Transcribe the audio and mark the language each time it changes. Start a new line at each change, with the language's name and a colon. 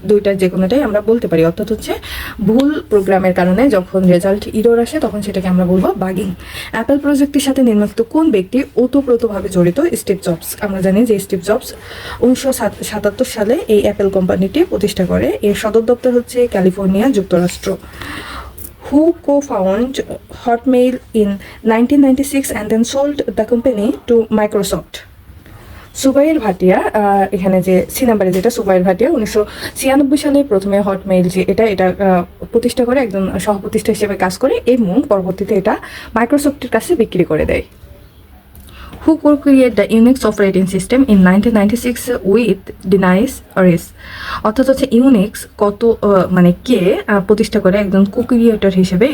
Bangla: দুইটার যে কোনোটাই আমরা বলতে পারি। অর্থাৎ হচ্ছে ভুল প্রোগ্রামের কারণে যখন রেজাল্ট ইরর আসে তখন সেটাকে আমরা বলবো বাগিং। অ্যাপেল প্রযুক্তির সাথে নির্মিত কোন ব্যক্তি ওতপ্রোতভাবে জড়িত? Steve jobs. আমরা জানি যে স্টিভ জবস 1977 সালে এই অ্যাপেল কোম্পানিটি প্রতিষ্ঠা করে। এর সদর দপ্তর হচ্ছে ক্যালিফোর্নিয়া, যুক্তরাষ্ট্র।
English: Who co-founded Hotmail in 1996 and then sold the company to Microsoft?
Bangla: সুবাইর Bhatia. এখানে যে সি নাম্বারে যেটা সুবাইর ভাটিয়া 1996 সালে প্রথমে হটমেইল যে এটা প্রতিষ্ঠা করে, একজন সহপ্রতিষ্ঠা হিসেবে কাজ করে এবং পরবর্তীতে এটা মাইক্রোসফটের কাছে বিক্রি করে দেয়।
English: Who co-created the Unix operating system in 1996 with Denise Rice?
Bangla: অর্থাৎ হচ্ছে ইউনিক্স মানে কে প্রতিষ্ঠা করে একজন কো-ক্রিয়েটর হিসেবে?